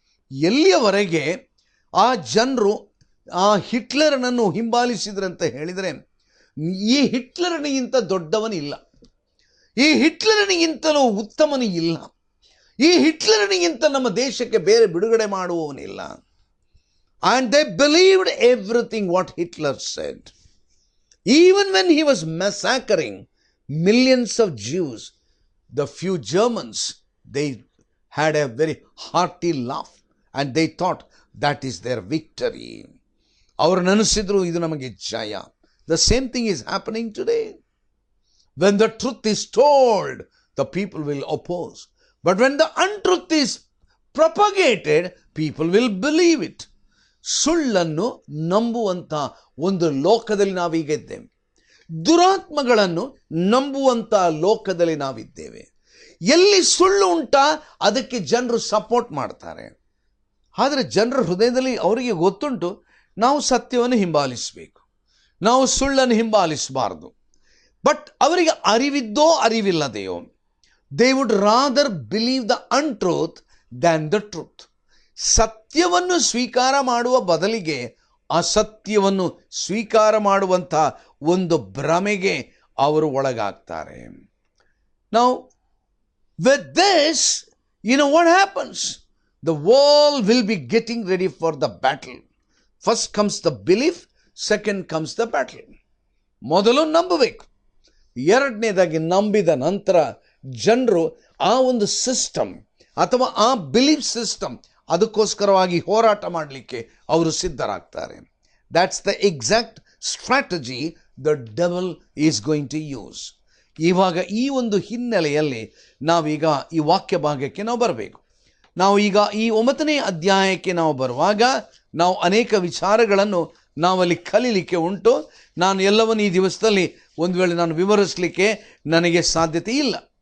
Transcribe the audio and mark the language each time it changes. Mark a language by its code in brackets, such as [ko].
[kn] ಎಲ್ಲಿಯವರೆಗೆ ಆ ಜನರು ಆ ಹಿಟ್ಲರನನ್ನು ಹಿಂಬಾಲಿಸಿದ್ರಂತ ಹೇಳಿದರೆ, ಈ ಹಿಟ್ಲರನಿಗಿಂತ ದೊಡ್ಡವನಿಲ್ಲ, ಈ ಹಿಟ್ಲರನಿಗಿಂತಲೂ ಉತ್ತಮನು ಇಲ್ಲ, ಈ ಹಿಟ್ಲರನಿಗಿಂತ ನಮ್ಮ ದೇಶಕ್ಕೆ ಬೇರೆ ಬಿಡುಗಡೆ ಮಾಡುವವನಿಲ್ಲ. [en] And they believed everything what Hitler said. Even when he was massacring millions of Jews, the few Germans, they had a very hearty laugh and they thought that is their victory. [kn] ಅವರು ನೆನೆಸಿದ್ರು ಇದು ನಮಗೆ ಜಯ. [en] The same thing is happening today. When the truth is told, the people will oppose. But when the untruth is propagated, people will believe it. [kn] ಸುಳ್ಳನ್ನು ನಂಬುವಂಥ ಒಂದು ಲೋಕದಲ್ಲಿ ನಾವೀಗ ಇದ್ದೇವೆ. ದುರಾತ್ಮಗಳನ್ನು ನಂಬುವಂಥ ಲೋಕದಲ್ಲಿ ನಾವಿದ್ದೇವೆ. ಎಲ್ಲಿ ಸುಳ್ಳು ಉಂಟಾ ಅದಕ್ಕೆ ಜನರು ಸಪೋರ್ಟ್ ಮಾಡ್ತಾರೆ. ಆದರೆ ಜನರ ಹೃದಯದಲ್ಲಿ ಅವರಿಗೆ ಗೊತ್ತುಂಟು, ನಾವು ಸತ್ಯವನ್ನು ಹಿಂಬಾಲಿಸಬೇಕು, ನಾವು ಸುಳ್ಳನ್ನು ಹಿಂಬಾಲಿಸಬಾರ್ದು. [en] but [kn] ಅವರಿಗೆ ಅರಿವಿದ್ದೋ ಅರಿವಿಲ್ಲದೆಯೋ, [en] They would rather believe the untruth than the truth. [kn] ಸತ್ಯವನ್ನು ಸ್ವೀಕಾರ ಮಾಡುವ ಬದಲಿಗೆ ಅಸತ್ಯವನ್ನು ಸ್ವೀಕಾರ ಮಾಡುವಂಥ ಒಂದು ಭ್ರಮೆಗೆ ಅವರು ಒಳಗಾಗ್ತಾರೆ. ನಾವು [en] with this, you know what happens? The world will be getting ready for the battle. First comes the belief, second comes the battle. [kn] ಮೊದಲು ನಂಬಬೇಕು, ಎರಡನೇದಾಗಿ ನಂಬಿದ ನಂತರ ಜನರು ಆ ಒಂದು ಸಿಸ್ಟಮ್ ಅಥವಾ ಆ ಬಿಲೀಫ್ ಸಿಸ್ಟಮ್ ಅದಕ್ಕೋಸ್ಕರವಾಗಿ ಹೋರಾಟ ಮಾಡಲಿಕ್ಕೆ ಅವರು ಸಿದ್ಧರಾಗ್ತಾರೆ. [en] That's the exact strategy the devil is going to use. [kn] ಇವಾಗ ಈ ಒಂದು ಹಿನ್ನೆಲೆಯಲ್ಲಿ ನಾವೀಗ ಈ ವಾಕ್ಯ ಭಾಗಕ್ಕೆ ನಾವು ಬರಬೇಕು. ನಾವು ಈಗ ಈ 9ನೇ ಅಧ್ಯಾಯಕ್ಕೆ ನಾವು ಬರುವಾಗ ನಾವು ಅನೇಕ ವಿಚಾರಗಳನ್ನು ನಾವಲ್ಲಿ ಕಲೀಲಿಕ್ಕೆ ಉಂಟು. ನಾನು ಎಲ್ಲವನ್ನು ಈ ದಿವಸದಲ್ಲಿ ಒಂದು ವೇಳೆ ನಾನು ವಿವರಿಸಲಿಕ್ಕೆ ನನಗೆ ಸಾಧ್ಯತೆ ಇಲ್ಲ.